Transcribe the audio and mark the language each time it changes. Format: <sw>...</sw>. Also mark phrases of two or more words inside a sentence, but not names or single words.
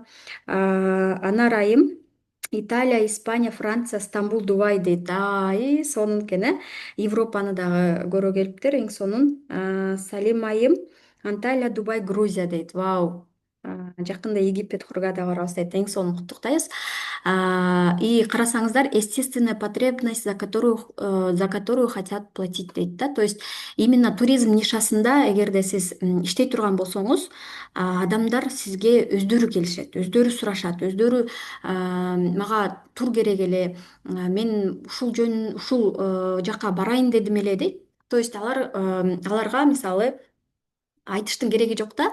<ky>Анар айым, Италия, Испания, Франция, Стамбул, Дубай дейт. Сонун экен, Европаны дагы көрө келиптир, эң сонун. Салим айым, Анталия, Дубай, Грузия дейт. Вау. Жакында Египет, Хургада барабыз дейт. Эң сонун куттуктайбыз. И карасаңыздар,</ky> <ru>естественная потребность, за которую хотят платить</ru> <ky>дейт да.</ky> <ru>То есть</ru> <ky>именно туризм нишасында эгерде сиз иштей турган болсоңуз, адамдар сизге өздөрү келишет, өздөрү сурашат, өздөрү мага тур керек эле, мен ушул жака барайын дедим эле дейт.</ky> <ru>То есть</ru> <ky>аларга мисалы айтыштын кереги жок да.</ky>